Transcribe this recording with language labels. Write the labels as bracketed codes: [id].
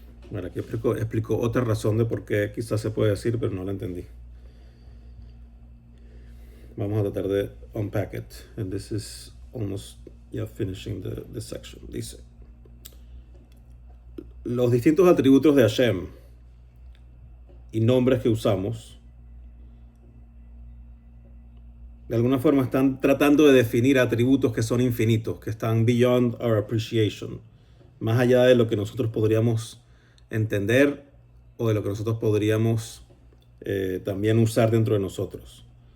[es] Bueno, aquí explico otra razón de por qué quizás se puede decir, pero no la entendí. Vamos a tratar de [en] unpack it. And this is almost finishing the section. [es] Dice, los distintos atributos de Hashem y nombres que usamos, de alguna forma están tratando de definir atributos que son infinitos, que están [en] beyond our appreciation, [es] más allá de lo que nosotros podríamos entender o de lo que nosotros podríamos también usar dentro de nosotros.